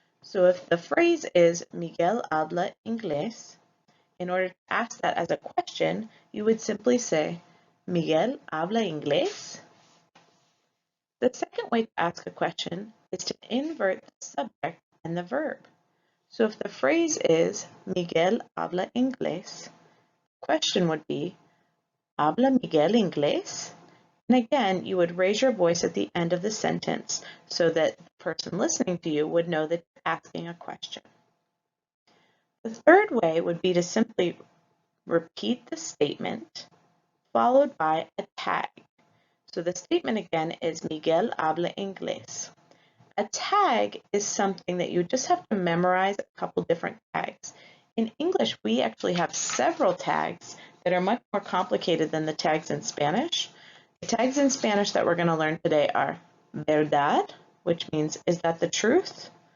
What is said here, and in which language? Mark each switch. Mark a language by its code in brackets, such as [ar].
[en] So if the phrase is [es] Miguel habla inglés, [en] in order to ask that as a question, you would simply say, [es] Miguel habla inglés? [en] The second way to ask a question is to invert the subject and the verb. So if the phrase is [es] Miguel habla inglés, [en] the question would be, [es] ¿Habla Miguel inglés? [en] And again, you would raise your voice at the end of the sentence so that the person listening to you would know that you're asking a question. The third way would be to simply repeat the statement followed by a tag. So the statement again is [es] Miguel habla inglés. [en] A tag is something that you just have to memorize a couple different tags. In English, we actually have several tags that are much more complicated than the tags in Spanish. The tags in Spanish that we're going to learn today are verdad, which means is that the truth?